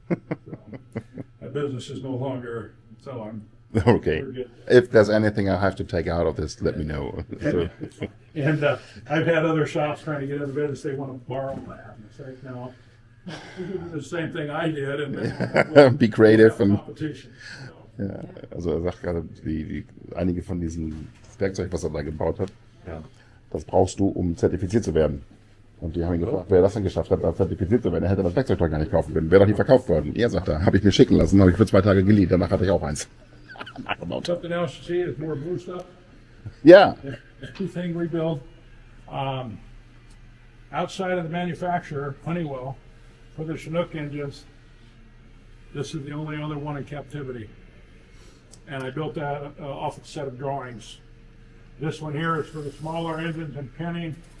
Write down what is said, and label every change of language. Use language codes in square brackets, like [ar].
[en] So, my business is no longer selling. Okay. If there's anything I have to take out of this, let me know. And I've had other shops trying to get in the business. They want to borrow that. And it's like, no, the same thing I did. And be creative and competition. [de] ja, also er sagt gerade, einige von diesen Werkzeug, was er da gebaut hat, das brauchst du, um zertifiziert zu werden. Und die haben ihn gefragt, wer das denn geschafft hat, da zertifiziert zu werden. Er hätte das Werkzeug doch gar nicht kaufen können. Wäre doch nicht verkauft worden. Er sagt, da habe ich mir schicken lassen, habe ich für 2 Tage geliehen. Danach hatte ich auch eins. [en] Something else to see is more blue stuff. Yeah. Everything we build outside of the manufacturer, Honeywell, for the Chinook engines, this is the only other one in captivity. And I built that off a set of drawings. This one here is for the smaller engines and pinning.